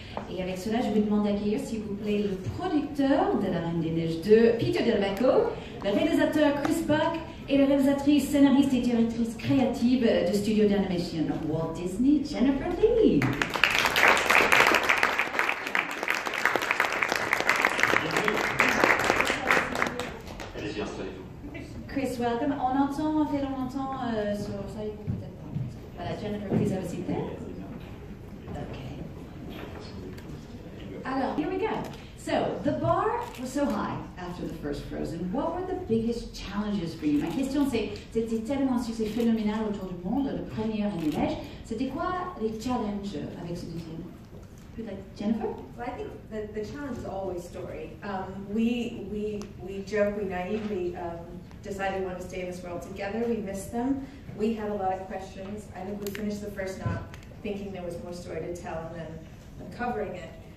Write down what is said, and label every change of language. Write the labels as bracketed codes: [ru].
[fr] Et avec cela, je vous demande d'accueillir, s'il vous plaît, le producteur de La Reine des Neiges 2, Peter Del Vecho, le réalisateur Chris Buck et la réalisatrice, scénariste et directrice créative du studio d'animation Walt Disney, Jennifer Lee. Allez-y, installez-vous. [en] Chris, welcome. [fr] On entend, fait longtemps sur ça, il faut peut-être pas. Voilà, [en] Jennifer, please have a seat there. Okay. [fr] Alors, [en] here we go. So, the bar was so high after the first Frozen. What were the biggest challenges for you? [fr] Ma question, c'était tellement un succès phénoménal autour du monde, le premier Reine des Neiges. C'était quoi les challenges avec ce deuxième? Jennifer? [en] Well, I think the challenge is always story. We joke, we naively decided we wanted to stay in this world together. We missed them. We had a lot of questions. I think we finished the first not thinking there was more story to tell and then uncovering it.